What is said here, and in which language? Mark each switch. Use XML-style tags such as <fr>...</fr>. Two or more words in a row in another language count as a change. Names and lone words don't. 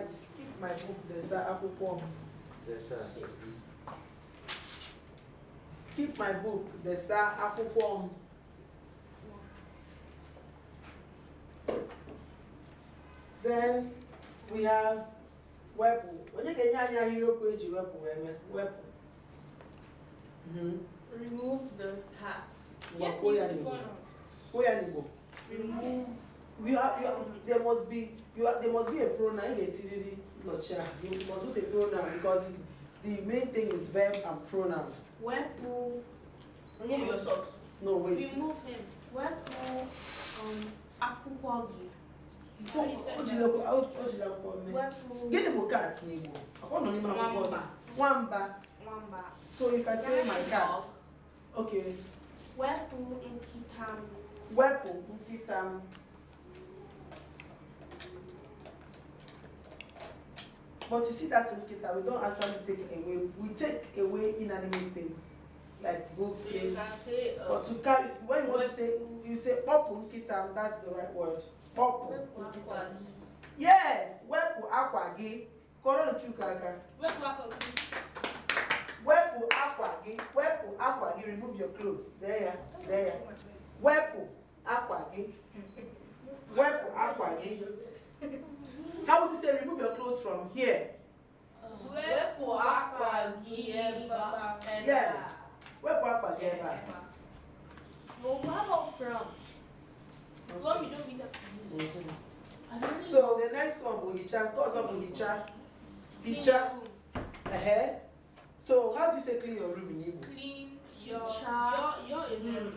<en>Keep my book.</en> <ig>The sa akwụkwọ.</ig> <en>Yes, sir. Keep my book.</en> <ig>The sa akwụkwọ.</ig> <en>Then we have wepu.</en> <ig>Onye ga-enye anyị ahịrịokwu eji wepu wee mee? Wepu.</ig> <en>Remove the cat. Remove. There must be a pronoun. You must put a pronoun because the main thing is verb and pronoun.</en> <ig>Wepu.</ig> <en>Remove your socks. No, wait. Remove him.</en> <ig>Wepu. Akwụkwọ gị. Gịnị bụ cat n'Igbo? Nwamba.</ig> <en>So you can say my cat. Okay.</en> <ig>Wepu nkịta m. Wepu nkịta m.</ig> <en>But you see that in nkịta, we don't actually take away. We take away inanimate things like goat, So you can say. but to carry, when you want to say, you say</en> <ig>popu nkịta,</ig> <en>that's the right word.</en> <ig>Popu nkịta. Yes. Wepu akwa gị. Kọrọ nchuka aka. Wepu akwa gị. Wepu akwa gị. Wepu akwa gị.</ig> <en>Remove your clothes. There.</en> <ig>Wepu akwa gị. Wepu akwa gị.</ig> <en>How would you say remove your clothes from here?</en> <ig>Wepu akwa gị eba. Yes. Wepu akwa gị eba.</ig> <en>But what about from? From you don't mean that. So the next one will hicha. Cause of hicha. Hicha. So how do you say clean your room in Igbo? Clean your room.</en>